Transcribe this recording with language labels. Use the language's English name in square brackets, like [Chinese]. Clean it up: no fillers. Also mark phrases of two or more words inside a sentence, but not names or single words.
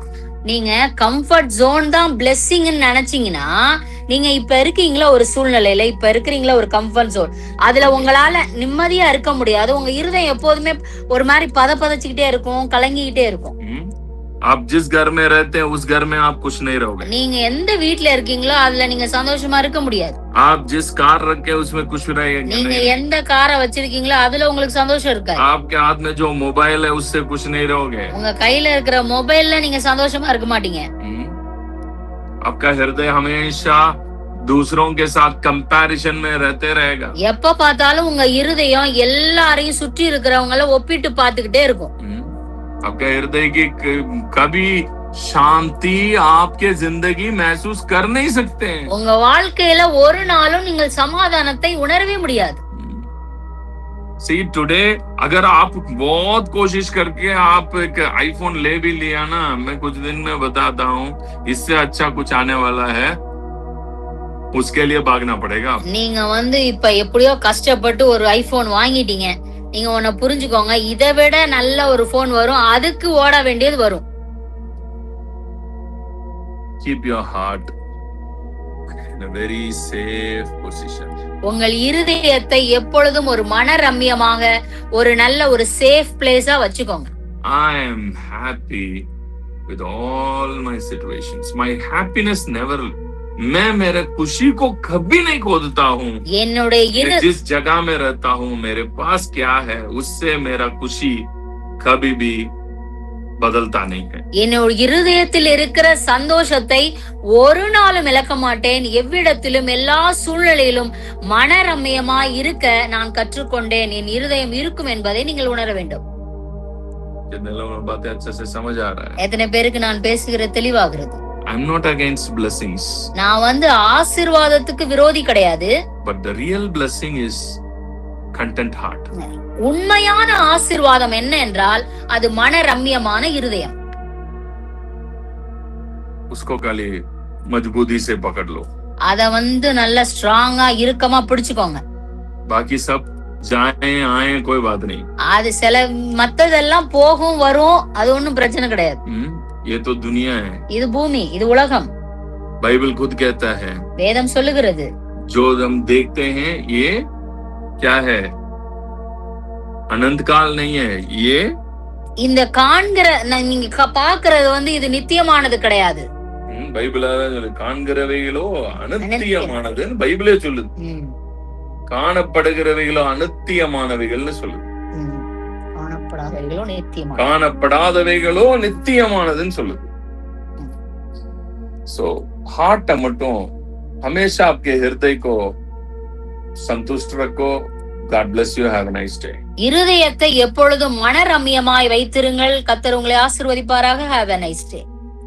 [Tamil] நீங்க [English] comfort zone [Tamil] தான் பிளெஸிங் நினைச்சீங்கன்னா, நீங்க இப்ப இருக்கீங்களா ஒரு சூழ்நிலையில, இப்ப இருக்கிறீங்களா ஒரு [English] comfort zone, [Tamil] அதுல உங்களால நிம்மதியா இருக்க முடியாது. உங்க இருதயம் எப்போதுமே ஒரு மாதிரி பதப்பதச்சுக்கிட்டே இருக்கும், கலங்கிக்கிட்டே இருக்கும். [Hindi] आप जिस घर में रहते हैं उस घर में आप खुश नहीं रहोगे. [Tamil] நீங்க எந்த வீட்ல இருக்கீங்களோ அதுல நீங்க சந்தோஷமா இருக்க முடியாது. [Hindi] आप जिस कार रखे उसमें खुश रहेंगे. [Tamil] நீங்க எந்த காரை வச்சிருக்கீங்களோ அதுல உங்களுக்கு சந்தோஷம் இருக்காது. [Hindi] आपके हाथ में जो मोबाइल है उससे खुश नहीं रहोगे. [Tamil] உங்க கையில இருக்கிற மொபைல்ல நீங்க சந்தோஷமா இருக்க மாட்டீங்க. [Hindi] आपका हृदय हमेशा दूसरों के साथ कंपैरिजन में रहते रहेगा. [Tamil] எப்ப பார்த்தாலும் உங்க இருதயம் எல்லாரையும் சுற்றி இருக்கிறவங்கள ஒப்பிட்டு பார்த்துக்கிட்டே இருக்கும். [Hindi] आपका हृदय की कभी शांति आपके जिंदगी महसूस कर नहीं सकते हैं. [Tamil] உங்க வாழ்க்கையில ஒரு நாளும் நீங்கள் சமாதானத்தை உணரவே முடியாது. [English] See, today [Hindi] अगर आप बहुत कोशिश करके आप एक आईफोन ले भी लिया ना, मैं कुछ दिन में बताता हूँ, इससे अच्छा कुछ आने वाला है, उसके लिए भागना पड़ेगा. [Tamil] நீங்க இப்ப எப்படியோ கஷ்டப்பட்டு ஒரு ஐபோன் வாங்கிட்டீங்க, நீங்க ஒன்ன புரிஞ்சுக்கோங்க, இதை விட நல்ல ஒரு போன் வரும், அதுக்கு ஓட வேண்டியது வரும். [English] Keep your heart in a very safe position. [Tamil] உங்கள் இருதயத்தை எப்பொழுதும் ஒரு மனரம்யமாக ஒரு நல்ல ஒரு [English] safe place [Tamil] வச்சுக்கோங்க. [English] I am happy with all my situations. My happiness never, [Hindi] मैं मेरे खुशी को कभी नहीं खोदता हूँ. [Tamil] என்னுடைய [Hindi] जिस जगह में रहता हूँ मेरे पास क्या है उससे मेरा खुशी कभी भी बदलता नहीं है. [Tamil] என்னோட இருதயத்தில் இருக்கிற சந்தோஷத்தை ஒரு நாளும் இழக்க மாட்டேன். எவ்விடத்திலும் எல்லா சூழ்நிலையிலும் மனரம்யமாய் இருக்க நான் கற்றுக்கொண்டேன். என் இருதயம் இருக்கும் என்பதை நீங்கள் உணர வேண்டும். [Hindi] कितने लोगों को बातें अच्छे से समझ आ रहा है? [Tamil] எத்தனை பேருக்கு நான் பேசுகிற தெளிவாகிறது? [English] I'm not against blessings. [Tamil] நான் ஆசீர்வாதத்துக்கு விரோதி கிடையாது. [English] But the real blessing is content heart. [Tamil] உண்மையான ஆசீர்வாதம் என்ன என்றால் அது மனரம்யமான இருதயம். [Hindi] उसको खाली मजबूती से पकड़ लो. [Tamil] அத நல்ல ஸ்ட்ராங்கா இறுக்கமா பிடிச்சுக்கோங்க. [Hindi] बाकी सब जाए आए कोई बात नहीं. [Tamil] அது சில மத்ததெல்லாம் போகும் வரும், அது ஒண்ணும் பிரச்சனை கிடையாது. [Hindi] ये तो दुनिया है. [Tamil] இது பூமி, இது உலகம். [Hindi] बाइबल खुद कहता है, [Tamil] வேதம் சொல்லுகிறது, [Hindi] जो हम देखते हैं ये क्या है, अनंत काल नहीं है. ये [Tamil] இந்த காண்கிற நீங்க பாக்குறது இது நித்தியமானது கிடையாது. பைபிள் காண்கிறவைகளோ அனித்தியமானதுன்னு பைபிளே சொல்லுது. காணப்படுகிறவைகளோ அனித்தியமானவைகள்னு சொல்லுது. காணப்படாதவைகளோ நித்தியமானதுன்னு சொல்லுது. [English] so heart [Hindi] மட்டும் हमेशा आपके हृदय को संतुष्ट रखो. [English] God bless you. Have a nice day. [Tamil] இருதயத்தை எப்பொழுதும் மனரம்யமாய் வைத்திருங்கள். கர்த்தர் உங்களை ஆசீர்வதிப்பாராக. [English] Have a nice day.